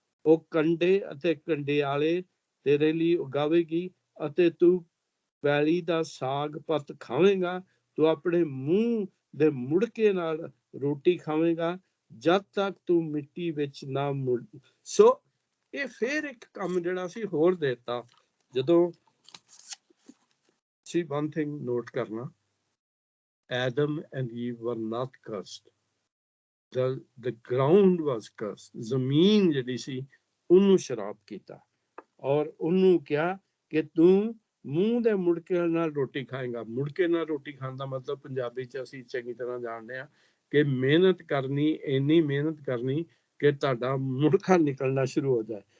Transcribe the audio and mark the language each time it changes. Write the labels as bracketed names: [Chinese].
[Punjabi] ਉਹ ਕੰਡੇ ਅਤੇ ਕੰਡਿਆਲੇ ਤੇਰੇ ਲਈ ਉਗਾਵੇਗੀ ਅਤੇ ਤੂੰ ਪੈਲੀ ਦਾ ਸਾਗ ਪੱਤ ਖਾਵੇਂਗਾ। ਤੂੰ ਆਪਣੇ ਮੂੰਹ ਦੇ ਮੁੜਕੇ ਨਾਲ ਰੋਟੀ ਖਾਵੇਂਗਾ ਜਦ ਤੱਕ ਤੂੰ ਮਿੱਟੀ ਵਿੱਚ ਨਾ ਮੁੜ। ਸੋ ਇਹ ਫਿਰ ਇੱਕ ਕੰਮ ਜਿਹੜਾ ਸੀ ਹੋਰ ਦੇਤਾ। ਜਦੋਂ ਸੀ [English] one thing note [Punjabi] ਕਰਨਾ, [English] Adam and Eve were not cursed. The ground was cursed. [Punjabi] ਜ਼ਮੀਨ ਜਿਹੜੀ ਸੀ ਉਹਨੂੰ ਸ਼ਰਾਪ ਕੀਤਾ, ਔਰ ਉਹਨੂੰ ਕਿਹਾ ਕਿ ਤੂੰ ਮੂੰਹ ਦੇ ਮੁੜਕੇ ਨਾਲ ਰੋਟੀ ਖਾਏਗਾ। ਮੁੜਕੇ ਨਾਲ ਰੋਟੀ ਖਾਣ ਦਾ ਮਤਲਬ ਪੰਜਾਬੀ 'ਚ ਅਸੀਂ ਚੰਗੀ ਤਰ੍ਹਾਂ ਜਾਣਦੇ ਹਾਂ ਕਿ ਮਿਹਨਤ ਕਰਨੀ, ਇੰਨੀ ਮਿਹਨਤ ਕਰਨੀ ਕਿ ਤੁਹਾਡਾ ਮੁੜਕਾ ਨਿਕਲਣਾ ਸ਼ੁਰੂ ਹੋ ਜਾਏ।